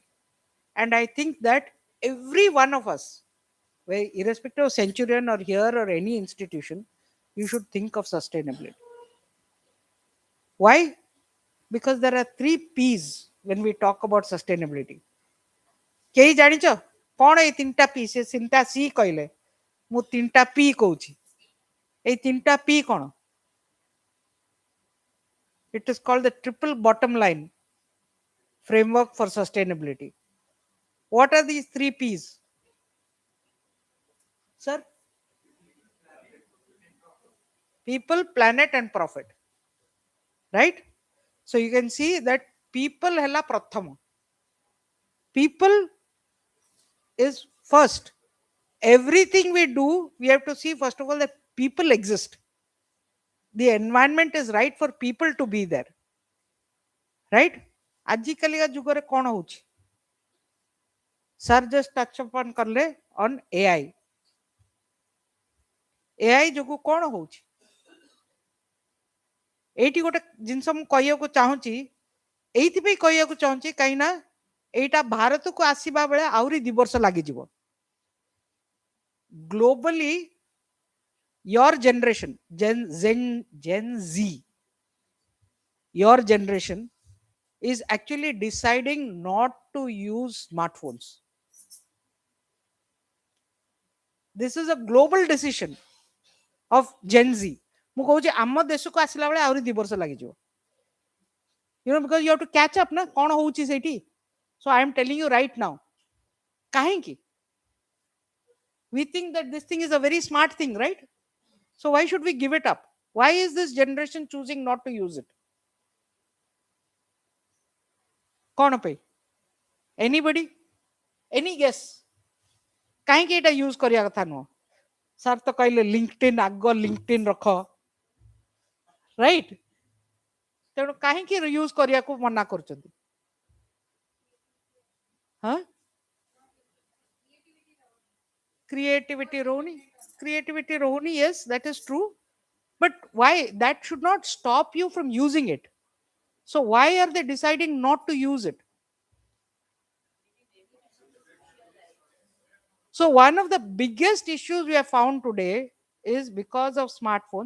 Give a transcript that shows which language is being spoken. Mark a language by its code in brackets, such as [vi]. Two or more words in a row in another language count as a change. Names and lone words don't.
[en] And I think that every one of us, irrespective of Centurion or here or any institution, you should think of sustainability. Why? Because there are 3 P's when we talk about sustainability. [or] କେହି ଜାଣିଛ କ'ଣ ଏଇ 3ଟା P? ସେ 3ଟା C କହିଲେ, ମୁଁ 3ଟା P କହୁଛି। ଏଇ 3ଟା P କ'ଣ? [en] It is called the triple bottom line framework for sustainability. What are these 3 P's? Sir? People, planet and profit. Right? So you can see that people [or] ହେଲା ପ୍ରଥମ. [en] People is first. Everything we do, we have to see first of all that people exist. The environment is right for people to be there. Right? [or] ଆଜିକାଲିକା ଯୁଗରେ କ'ଣ ହଉଛି? [en] Sir just touch upon କଲେ on AI. [or] AI ଯୋଗୁ କ'ଣ ହଉଛି? ଏଇଠି ଗୋଟେ ଜିନିଷ ମୁଁ କହିବାକୁ ଚାହୁଁଛି, ଏଇଥିପାଇଁ କହିବାକୁ ଚାହୁଁଛି କାହିଁକି ନା ଏଇଟା ଭାରତକୁ ଆସିବା ବେଳେ ଆହୁରି 2 ବର୍ଷ ଲାଗିଯିବ। [en] Globally, your generation, Gen Z, your generation is actually deciding not to use smartphones. This is a global decision of Gen Z. [or] ମୁଁ କହୁଛି ଆମ ଦେଶକୁ ଆସିଲା ବେଳେ ଆହୁରି 2 ବର୍ଷ ଲାଗିଯିବ। [en] Because you have to catch up [or] ନା କ'ଣ ହଉଛି ସେଇଠି। [en] So I am telling you right now. [or] କାହିଁକି? [en] We think that this thing is a very smart thing, right? So why should we give it up? Why is this generation choosing not to use it? [or] କ'ଣ ପାଇଁ? [en] Anybody? Any guess? [or] କାହିଁକି ଏଇଟା ୟୁଜ୍ କରିବା କଥା ନୁହଁ? ସାର୍ ତ କହିଲେ ଲିଙ୍କଡିନ୍ ଆଗ ଲିଙ୍କଡିନ୍ ରଖ, ରାଇଟ୍? ତେଣୁ କାହିଁକି ୟୁଜ୍ କରିବାକୁ ମନା କରୁଛନ୍ତି? ହଁ? Creativity ରହୁନି, [en] yes, that is true. But why? That should not stop you from using it. So why are they deciding not to use it? So one of the biggest issues we have found today is because of smartphones.